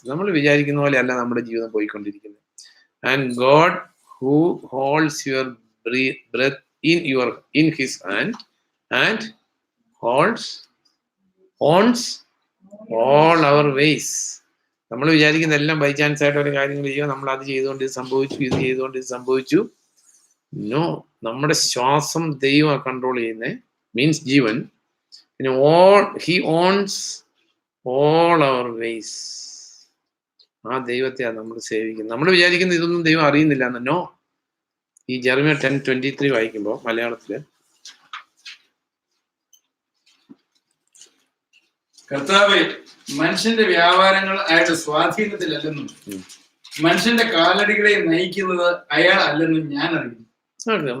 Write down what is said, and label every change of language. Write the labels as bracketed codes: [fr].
[ml] നമ്മൾ വിചാരിക്കുന്ന പോലെ അല്ല നമ്മുടെ ജീവിതം പോയിക്കൊണ്ടിരിക്കുന്നത്. [en] And God who holds your breath in his hand and owns all our ways. [ml] നമ്മൾ വിചാരിക്കുന്ന എല്ലാം ബൈ ചാൻസ് ആയിട്ട് ഒരു കാര്യങ്ങൾ ചെയ്യുക, നമ്മൾ അത് ചെയ്തുകൊണ്ട് ഇത് സംഭവിച്ചു, ഇത് ചെയ്തുകൊണ്ട് ഇത് സംഭവിച്ചു. നോ, നമ്മുടെ ശ്വാസം ദൈവം കൺട്രോൾ ചെയ്യുന്നത്, മീൻസ് ജീവൻ. [en] പിന്നെ he owns all our ways. [ml] ആ ദൈവത്തെയാണ് നമ്മൾ സേവിക്കുന്നത്. നമ്മൾ വിചാരിക്കുന്നത് ഇതൊന്നും ദൈവം അറിയുന്നില്ല എന്ന്. നോ. ഈ ജെറമ്യ 10:23 വായിക്കുമ്പോൾ മലയാളത്തില്, കർത്താവേ, മനുഷ്യന്റെ വ്യാപാരങ്ങൾ അയാളുടെ സ്വാധീനത്തിലല്ലെന്നും മനുഷ്യന്റെ കാലടികളെ നയിക്കുന്നത് അയാൾ അല്ലെന്നും ഞാൻ അറിയുന്നു.